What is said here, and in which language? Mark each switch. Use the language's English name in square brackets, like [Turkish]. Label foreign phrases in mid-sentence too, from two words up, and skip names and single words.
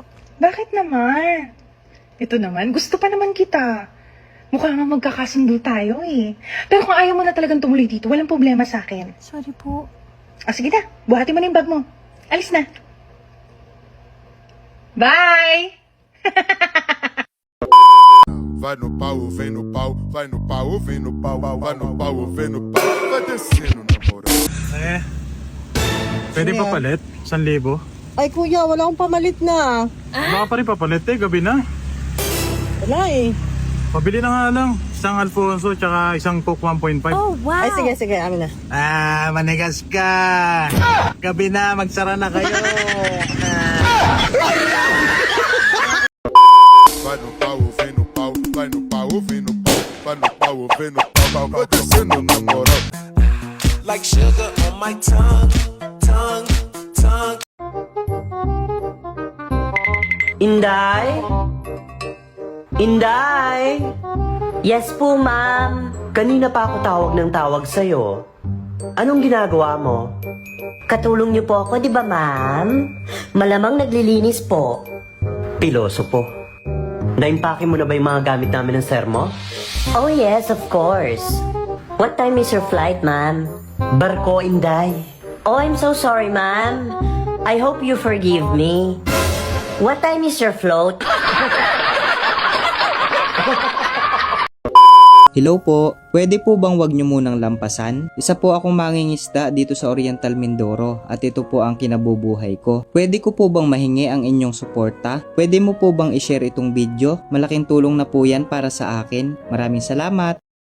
[Filipino] Bakit naman? Ito naman, gusto pa naman kita. Mukha nga magkakasundo tayo eh. Pero kung ayaw mo na talagang tumuloy dito, walang problema sa akin. Sorry po. Sige na, buhatin mo na yung bag mo. Alis na. Bye! [Portuguese] Vai no pau, vem no pau, vai no pau, vem no pau, vai no pau, vem no pau, vai descendo na moral. [Filipino] Pwede pa palit? 1,000? Ay, kuya, wala akong pamalit na. Baka pa rin papalit gabi na. Wala eh. Pabili na nga lang. Isang Alfonso tsaka isang Coke 1.5. Wow! Ay, sige, amin na. Manigas ka! Gabi na, magsara na kayo! [Portuguese] Vai no pau, vem no pau, vai no pau, vem no pau, vai no pau, vem no pau, vai descendo na moral. [English] Like sugar on my tongue, tongue, tongue. [Filipino] Inday? Inday? Yes po, ma'am. Kanina pa ako tawag ng tawag sa'yo. Anong ginagawa mo? Katulong niyo po ako, di ba, ma'am? Malamang naglilinis po. Piloso po. Naimpake mo na ba yung mga gamit namin ng sir mo? [English] Oh, yes, of course. What time is your flight, ma'am? [Filipino] Barko, Inday. [English] Oh, I'm so sorry, ma'am. I hope you forgive me. What time is your float? [Filipino] Hello po, pwede po bang wag nyo munang lampasan? Isa po akong mangingisda dito sa Oriental Mindoro at ito po ang kinabubuhay ko. Pwede ko po bang mahingi ang inyong suporta? Pwede mo po bang i-share itong video? Malaking tulong na po yan para sa akin. Maraming salamat!